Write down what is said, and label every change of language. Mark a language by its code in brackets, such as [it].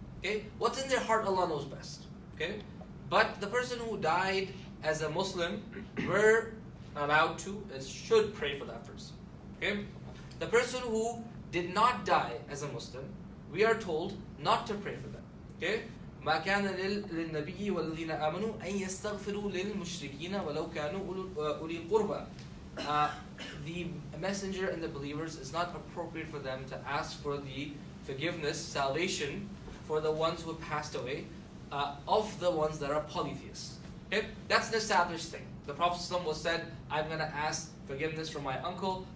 [en] Okay, what's in their heart, Allah knows best. Okay, but the person who died as a Muslim, we're allowed to and should pray for that person. Okay, the person who did not die as a Muslim, we are told not to pray for them. Okay. [ar] ما كان للنبي والذين آمنوا أن يستغفروا للمشركين ولو كانوا أولي القربى. [en] The messenger and the believers, it's not appropriate for them to ask for the forgiveness, salvation, for the ones who have passed away, of the ones that are polytheists. Okay? That's an established thing. The Prophet ﷺ was said, I'm going to ask forgiveness from my uncle.